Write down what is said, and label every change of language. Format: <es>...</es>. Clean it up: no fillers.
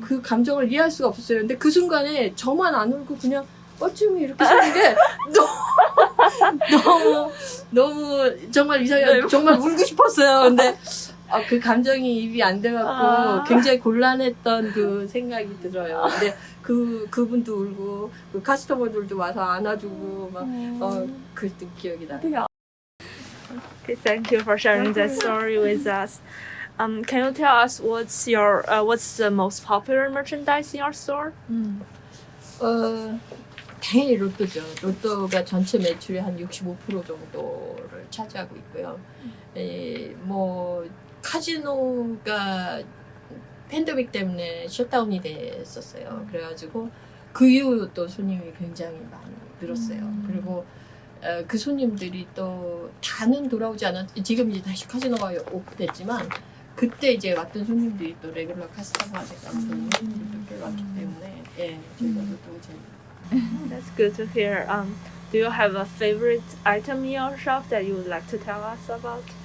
<ko>그 감정을 이해할 수가 없었어요. 근데 그 순간에 저만 안 울고 그냥 어쩜 이렇게 사는 게 너무 정말 이상해요. 정말 울고 싶었어요. 근데 그 감정이 입이 안 돼갖고 굉장히 곤란했던 그 생각이 들어요. 근데 그분도 울고 그 카스터머들도 와서 안아주고 막 그랬던 기억이 나요.</ko> <en>Okay, thank you for sharing that story with us. Can you tell us what's the most popular merchandise in your store?</en> <ko>당연히 로또죠. 로또가 전체 매출의 한 65% 정도를 차지하고 있고요. 뭐 카지노가 팬데믹 때문에 셧다운이 됐었어요. 그래가지고 그 이후 또 손님이 굉장히 많이 늘었어요. 그리고 그 손님들이 또 다는 돌아오지 않았. 지금 이제 다시 카지노가 오픈됐지만 그때 이제 왔던 손님들이 또 레귤러 카스터머가 돼가지고 손님들도 꽤 왔기 때문에 저희가 로또 재밌어요.</ko> <en>That's good to hear. Do you have a favorite item in your shop that you would like to tell us about?</en>